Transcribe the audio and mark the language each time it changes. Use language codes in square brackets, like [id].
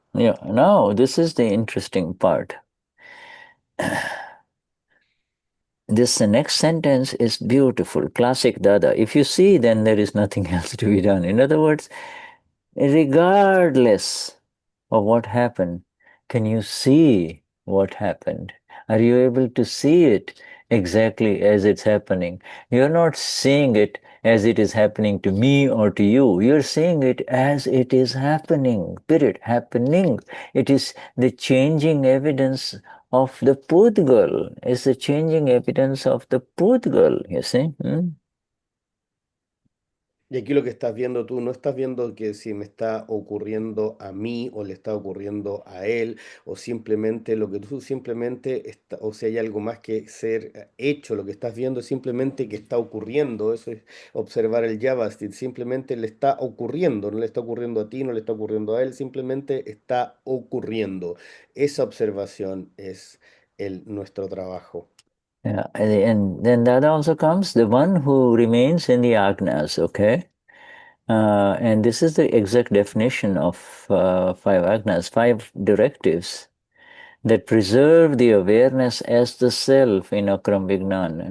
[en] Yeah, now this is the interesting part. This next sentence is beautiful, classic Dada. If you see, then there is nothing else to be done. In other words, regardless of what happened, can you see what happened? Are you able to see it exactly as it's happening? You're not seeing it as it is happening to me or to you. You're seeing it as it is happening, period, happening. It is the changing evidence of the pudgal. It's the changing evidence of the pudgal, you see. [es] Y aquí lo que estás viendo tú, no estás viendo que si me está ocurriendo a mí o le está ocurriendo a él, o simplemente lo que tú simplemente, o si hay algo más que ser hecho, lo que estás viendo es simplemente que está ocurriendo. Eso es observar el Javastit, simplemente le está ocurriendo, no le está ocurriendo a ti, no le está ocurriendo a él, simplemente está ocurriendo. Esa observación es nuestro trabajo. [en] Yeah, and then that also comes the one who remains in the agnas, okay? And this is the exact definition of 5 agnas, 5 directives that preserve the awareness as the self in Akram Vignan.